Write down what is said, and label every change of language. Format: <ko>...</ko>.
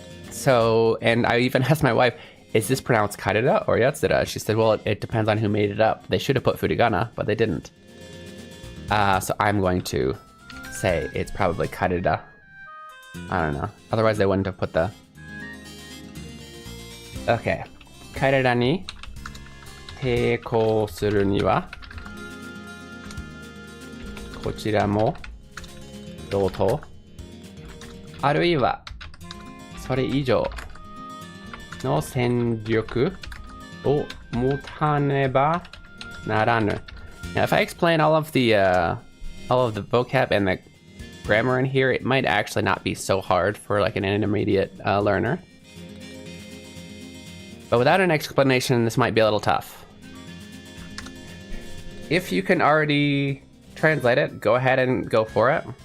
<en>So, and I even asked my wife, is this pronounced kareda or yatsura? She said, well, it depends on who made it up. They should have put furigana, but they didn't. So I'm going to say it's probably kareda. I don't know. Otherwise they wouldn't have put the... Okay.</en> <ja>彼らに抵抗するにはこちらも同等あるいはそれ以上の戦力を持たねばならぬ.</ja> <en>Now, if I explain all of the vocab and the grammar in here, it might actually not be so hard for like an intermediate learner. But without an explanation, this might be a little tough. If you can already translate it, go ahead and go for it.</en>